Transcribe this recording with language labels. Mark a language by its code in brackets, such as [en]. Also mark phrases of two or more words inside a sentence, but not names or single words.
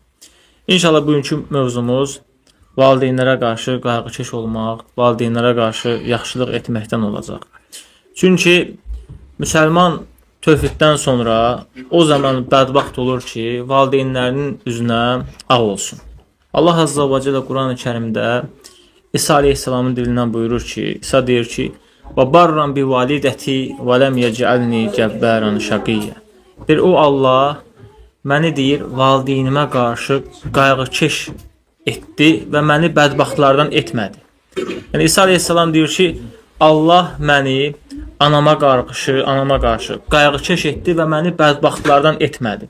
[az] İnşallah bugünkü mövzumuz valideynlərə qarşı qayğıkeş olmaq, valideynlərə qarşı yaxşılıq etməkdən olacaq. Çünki müsəlman tövhiddən sonra o zaman bədbəxt olur ki, valideynlərinin üzünə ağ olsun. Allah [ar] عز وجل [az] Quran-ı Kərimdə İsa Aleyhisselamın dilindən buyurur ki, İsa deyir ki, [ar] وَبَرَّمْ بِوَالِدَتِي وَلَمْ يَجْعَلْنِي جَبَّارًا شَقِيًّا. [az] Deyir, o Allah məni deyir, valideynimə qarşı qayğıkeş etdi və məni bədbəxtlardan etmədi. Yəni İsa Aleyhisselam deyir ki, Allah məni anama qarşı qayğıkeş etdi və məni bədbəxtlardan etmədi.